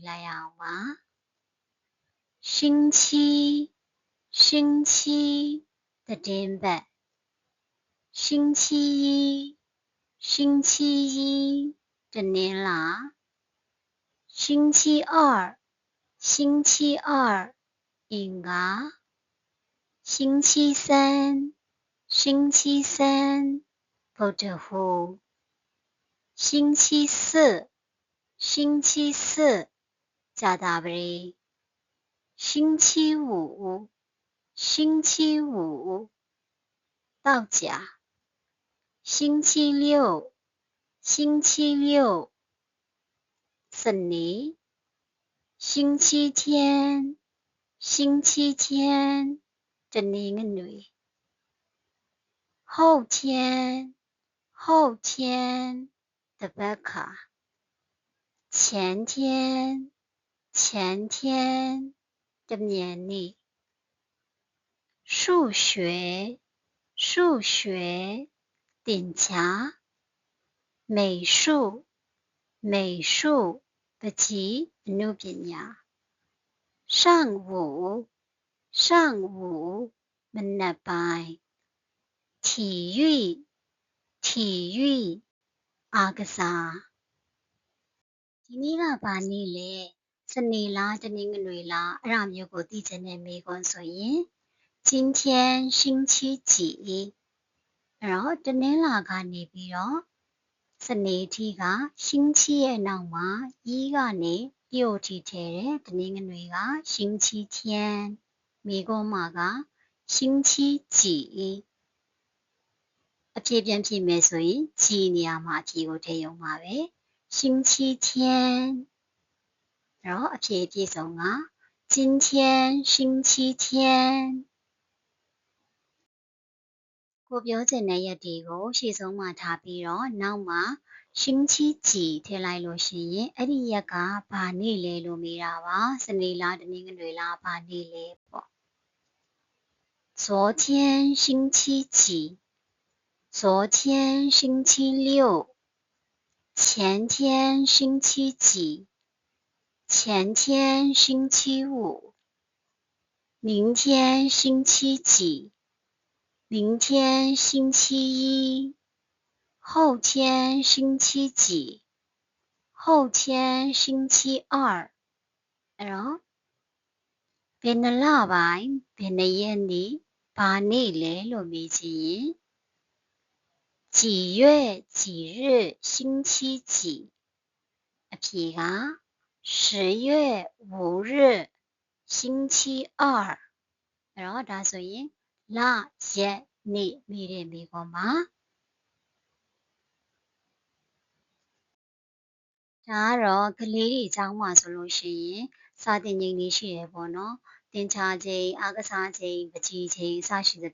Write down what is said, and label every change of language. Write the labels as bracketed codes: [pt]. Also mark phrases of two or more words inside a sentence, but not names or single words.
[my] လိုက်ရအောင်ပါ [zh] 星期星期 [my] သတင်းပတ် [zh] 星期一星期一 [my] တနင်္လာ [zh] 星期二星期二အင်္ဂါ星期三星期三ဗုဒ္ဓဟူး星星期四星期四ကြာသပတေး星期五星期五သောကြာ星期六星期六စနေ星期天星期天တနင်္ဂနွေ 后天后天တပတ်ခါ前天前天တမြန်နေ့ 数学数学သင်ကြား美术美术ပကြီးအနုပညာ上午上午မနက်ပိုင်း体育体育အားက [my] စားဒီနေ့ကဘာနေ့လဲစနေလားတနင်္ဂနွေလားအဲ့ဒါမျိုးကိုသိချင်တဲ့မေးခွန်းဆိုရင် [zh] 今天星期几 [my] အဲ့တော့တနင်္လာကနေပြီးတော့စနေထိက星期ရဲ့နောက်မှာဤကနေလျှို့ထိထည့်တယ်တနင်္ဂနွေက [zh] 星期天 [my] မေးခွန်းမှာက [zh] 星期几 [my] အဖြေပြန်ဖြေမယ်ဆိုရင်ကြည်နေရာမှာအဖြေကိုထည့်ရုံပါပဲ [zh] 星期天然后 [my] အဖြေပြည့်စုံက [zh] 今天星期天 [my] ကိုပြောချင်တဲ့ရက်တွေကိုရှေ့ဆုံးမှာထားပြီးတော့နောက်မှာ [zh] 星期几 [my] ထည့်လိုက်လို့ရှိရင်အဲ့ဒီရက်ကဘာနေ့လဲလို့မေးတာပါ စနေလားတနင်္ဂနွေလားဘာနေ့လဲပေါ့ [zh] 昨天星期几昨天星期六前天星期几前天星期五明天星期几明天星期一后天星期几后天星期二 [my] အဲ့တော့ဘယ်နှလပိုင်းဘယ်နှရက်နေ့ဘာနေ့လဲလို့မေးချင်ရင် [zh] 几月几日星期几 [my] အဖြေက [zh] 10 月5日星期二 [my] အဲ့တော့ဒါဆိုရင်လရက်နေ့မေးတဲ့မေးခွန်းပါ ဒါကတော့ကလေးတွေအကြောင်းပါဆိုလို့ရှိရင်စာသင်ချိန်လေးရှိရပေါ့နော်သင်္ချာချိန်အားကစားချိန်ပကြီးချိန်အစရှိသ